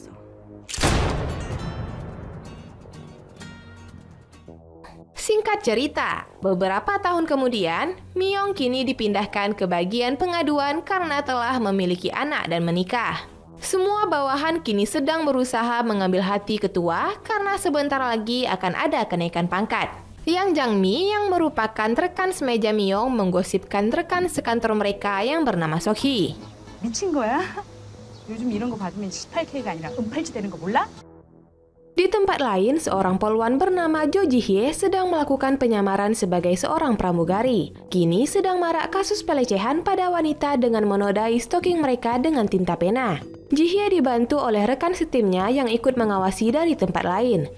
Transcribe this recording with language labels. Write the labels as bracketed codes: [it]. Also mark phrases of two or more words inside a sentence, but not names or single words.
[id] Singkat cerita, beberapa tahun kemudian, Myong kini dipindahkan ke bagian pengaduan karena telah memiliki anak dan menikah. Semua bawahan kini sedang berusaha mengambil hati ketua karena sebentar lagi akan ada kenaikan pangkat. Yang Jang-mi yang merupakan rekan semeja Myong menggosipkan rekan sekantor mereka yang bernama Sok-hee. [ko] 미친 거야? 요즘 이런 거 받으면 18K가 아니라 은팔찌 되는 거 몰라? [id] Di tempat lain, seorang polwan bernama Jo Ji-hye sedang melakukan penyamaran sebagai seorang pramugari. Kini sedang marak kasus pelecehan pada wanita dengan menodai stocking mereka dengan tinta pena. Ji-hye dibantu oleh rekan setimnya yang ikut mengawasi dari tempat lain.